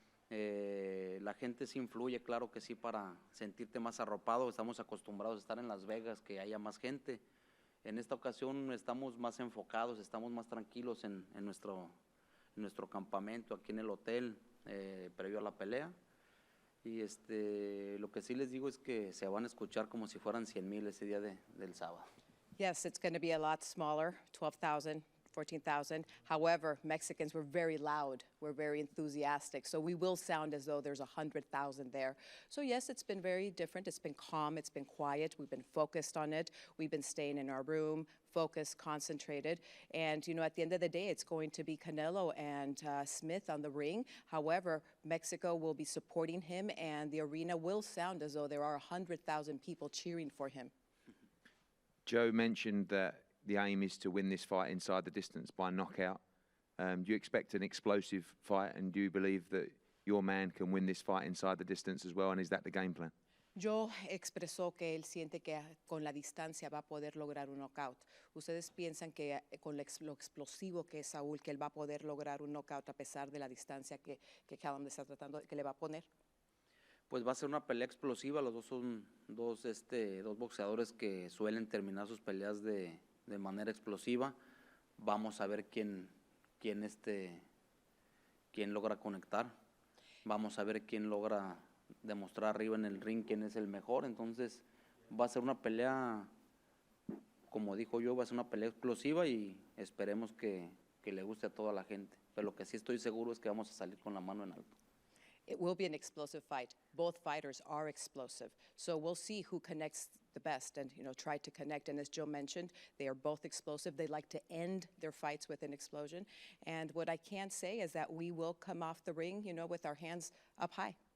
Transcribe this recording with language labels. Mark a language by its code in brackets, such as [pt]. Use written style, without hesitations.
[es] La gente sí influye, claro que sí, para sentirte más arropado. Estamos acostumbrados a estar en Las Vegas, que haya más gente. En esta ocasión estamos más enfocados, estamos más tranquilos en nuestro campamento, aquí en el hotel, previo a la pelea. Y lo que sí les digo es que se van a escuchar como si fueran 100,000 ese día del sábado. [en] Yes, it's going to be a lot smaller, 12,000, 14,000. However, Mexicans were very loud. We're very enthusiastic. So we will sound as though there's 100,000 there. So yes, it's been very different. It's been calm. It's been quiet. We've been focused on it. We've been staying in our room, focused, concentrated. And, at the end of the day, it's going to be Canelo and Smith on the ring. However, Mexico will be supporting him, and the arena will sound as though there are 100,000 people cheering for him. Joe mentioned that the aim is to win this fight inside the distance by knockout. Do you expect an explosive fight, and do you believe that your man can win this fight inside the distance as well, and is that the game plan? [es] Joe expresó que él siente que con la distancia va a poder lograr un knockout. ¿Ustedes piensan que con lo explosivo que es Saúl, que él va a poder lograr un knockout a pesar de la distancia que Callum está tratando, que le va a poner? Pues va a ser una pelea explosiva. Los dos son dos boxeadores que suelen terminar sus peleas de manera explosiva. Vamos a ver quién logra conectar. Vamos a ver quién logra demostrar arriba en el ring quién es el mejor. Entonces va a ser una pelea, como dijo yo, va a ser una pelea explosiva y esperemos que le guste a toda la gente. Pero lo que sí estoy seguro es que vamos a salir con la mano en alto. [en] It will be an explosive fight. Both fighters are explosive. So we'll see who connects the best and, try to connect. And as Joe mentioned, they are both explosive. They like to end their fights with an explosion. And what I can say is that we will come off the ring, with our hands up high.